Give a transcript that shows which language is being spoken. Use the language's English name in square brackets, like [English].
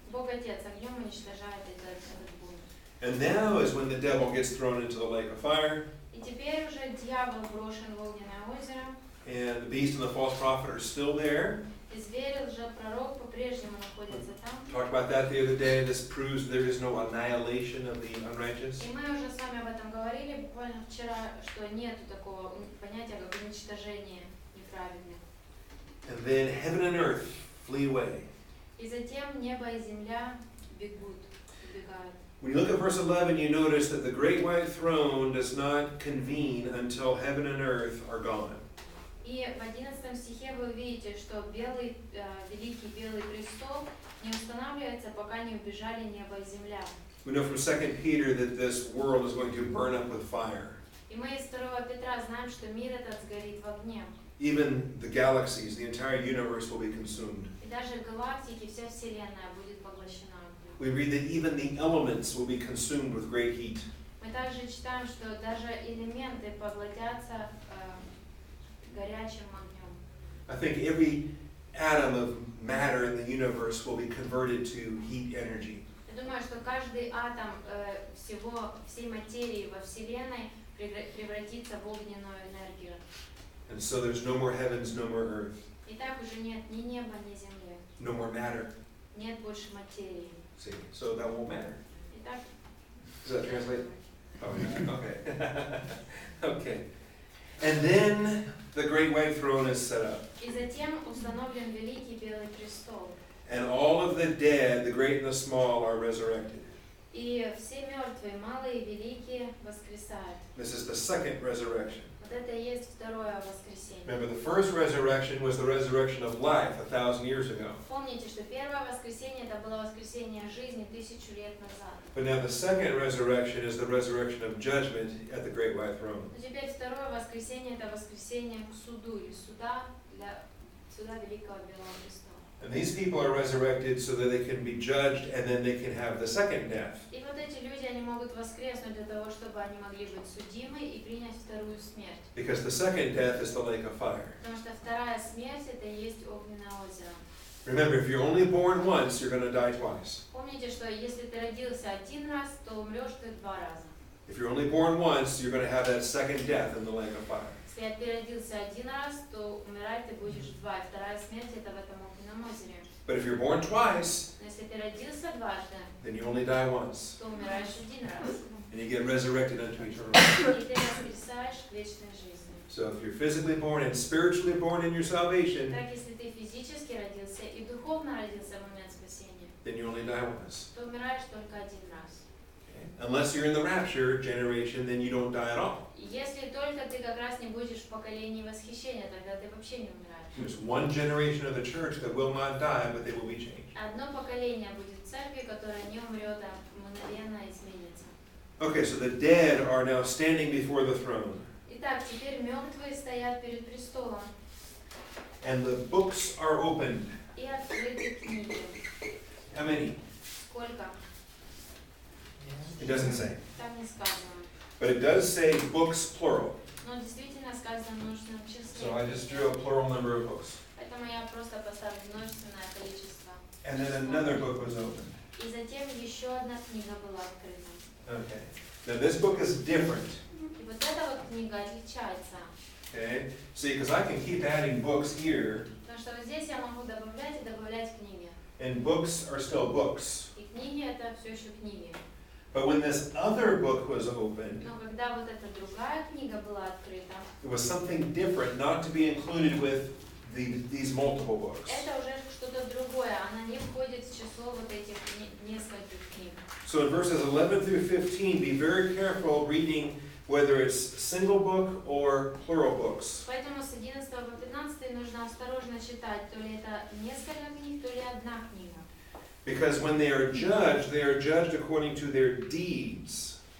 [Russian] Бог Отец огнем уничтожает этот бунт. [English] And now is when the devil gets thrown into the lake of fire. [Russian] И теперь уже дьявол брошен в огненное озеро. [English] And the beast and the false prophet are still there. [Russian] И зверь, лжепророк по-прежнему находится там. [English] Talked about that the other day. This proves there is no annihilation of the unrighteous. [Russian] И мы уже с вами об этом говорили буквально вчера, что нет такого понятия, как уничтожение неправедных. [English] And then heaven and earth flee away. [Russian] И затем небо и земля убегают. [English] When you look at verse 11, you notice that the great white throne does not convene until heaven and earth are gone. [Russian] И в 11 стихе вы увидите, что великий белый престол не устанавливается, пока не убежали небо и земля. [English] We know from 2 Peter that this world is going to burn up with fire. [Russian] И мы из 2 Петра знаем, что мир этот сгорит в огне. [English] Even the galaxies, the entire universe will be consumed. [Russian] И даже галактики, вся Вселенная будет поглощена огнем. [English] We read that even the elements will be consumed with great heat. [Russian] Мы также читаем, что даже элементы поглотятся горячим огнем. [English] I think every atom of matter in the universe will be converted to heat energy. [Russian] Я думаю, что каждый атом всей материи во Вселенной превратится в огненную энергию. [English] And so there's no more heavens, no more earth, [Russian] И так уже нет ни неба, ни земли. [English] no more matter. [Russian] Нет больше материи. [English] See, so that won't matter. [Russian] Итак, [English] Does that translate? Oh, yeah. Okay. Okay. And then the great white throne is set up. [Russian] и затем установлен великий белый престол. [English] And all of the dead, the great and the small, are resurrected. [Russian] И все мертвые, малые и великие, воскресают. [English] This is the second resurrection. [Russian] Вот это и есть второе воскресенье. [English] Remember, the first resurrection was the resurrection of life 1,000 years ago. [Russian] Помните, что первое воскресенье это было воскресение жизни 1000 лет назад. [English] But now the second resurrection is the resurrection of judgment at the great white throne. [Russian] Но теперь второе воскресенье это воскресенье к суду или суда для суда великого белого престола. [English] And these people are resurrected so that they can be judged and then they can have the second death. [Russian] И вот эти люди, они могут воскреснуть для того, чтобы они могли быть судимы и принять вторую смерть. [English] Because the second death is the lake of fire. [Russian] Потому что вторая смерть это и есть огненное озеро. [English] Remember, if you're only born once, you're going to die twice. [Russian] Помните, что если ты родился один раз, то умрешь ты 2 раза. [English] If you're only born once, you're going to have that second death in the lake of fire. [Russian] Если ты родился один раз, то умирать ты будешь 2. Вторая смерть это в этом огненном озере. [English] But if you're born twice, [Russian] Но если ты родился дважды, [English] then you only die once. [Russian] то умираешь один раз. [English] And you get resurrected unto eternal life. [Russian] И ты воскресаешь к вечной жизни. [English] So if you're physically born and spiritually born in your salvation, [Russian] Так, если ты физически родился и духовно родился в момент спасения, [English] then you only die once. [Russian] то умираешь только один раз. [English] Okay? Unless you're in the rapture generation, then you don't die at all. [Russian] И если только ты как раз не будешь в поколении восхищения, тогда ты вообще не умираешь. [English] There's one generation of the church that will not die, but they will be changed. [Russian] Одно поколение будет в церкви, которое не умрет, а мгновенно изменится. [English] Okay, so the dead are now standing before the throne. [Russian] Итак, теперь мертвые стоят перед престолом, [English] And the books are opened. [Russian] и открыты книги. [English] How many? [Russian] Сколько? [English] It doesn't say. [Russian] Там не сказано. [English] But it does say books plural. [Russian] Но действительно сказано в множественном числе. [English] So I just drew a plural number of books. [Russian] Поэтому я просто поставлю множественное количество. [English] And then another book was opened. [Russian] И затем еще одна книга была открыта. [English] Okay. Now this book is different. [Russian] И вот эта вот книга отличается. [English] Okay. See, because I can keep adding books here, [Russian] Потому что вот здесь я могу добавлять и добавлять книги. [English] and books are still books. [Russian] И книги это все еще книги. [English] But when this other book was opened, [Russian] Но когда вот эта другая книга была открыта, [English] it was something different, not to be included with these multiple books. [Russian] это уже что-то другое. Она не входит в число вот этих нескольких книг. [English] So in verses 11 through 15, be very careful reading whether it's single book or plural books. [Russian] Поэтому с 11 по 15 нужно осторожно читать, то ли это несколько книг, то ли одна книга. [English] Because when they are judged according to their deeds.